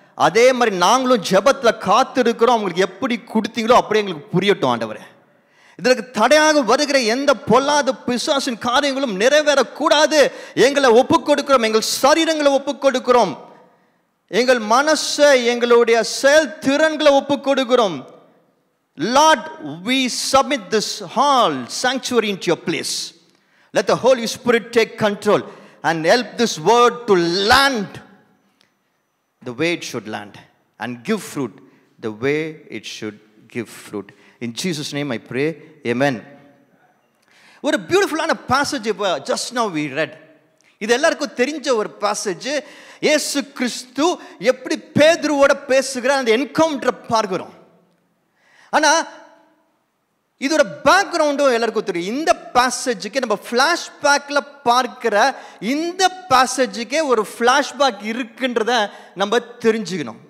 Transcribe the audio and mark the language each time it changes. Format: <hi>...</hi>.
<ta>அதே மாதிரி நாங்களும் ஜெபத்தில் காத்திருக்கிறோம். அவங்களுக்கு எப்படி கொடுத்தீங்களோ அப்படியே எங்களுக்கு புரியட்டும் ஆண்டவரே. இதற்கு தடையாக வருகிற எந்த பொல்லாத பிசாசின் காரியங்களும் நிறைவேறக்கூடாது. எங்களை ஒப்புக் கொடுக்கிறோம், எங்கள் சரீரங்களை ஒப்புக் கொடுக்கிறோம், எங்கள் மனசை, எங்களுடைய செயல் திறன்களை ஒப்புக் கொடுக்கிறோம்.</ta> <en>Lord, we submit this hall sanctuary into your place. Let the Holy Spirit take control and help this word to land the way it should land and give fruit the way it should give fruit. In Jesus' name I pray. Amen. ஒரு பியூட்டிஃபுல்லான passage just now we read.</en> <ta>இது எல்லாருக்கும் தெரிஞ்ச ஒரு passage. இயேசு கிறிஸ்து எப்படி பேதுருவோட பேசுகிற அந்த என்கவுண்டரை பார்க்கிறோம். ஆனால் இதோட பேக்ரவுண்டும் எல்லாருக்கும் தெரியும். இந்த பேசேஜுக்கு நம்ம ஃப்ளாஷ்பேக்கில் பார்க்கிற இந்த பேசேஜுக்கே ஒரு ஃப்ளாஷ்பேக் இருக்குன்றத நம்ம தெரிஞ்சுக்கணும்.</ta>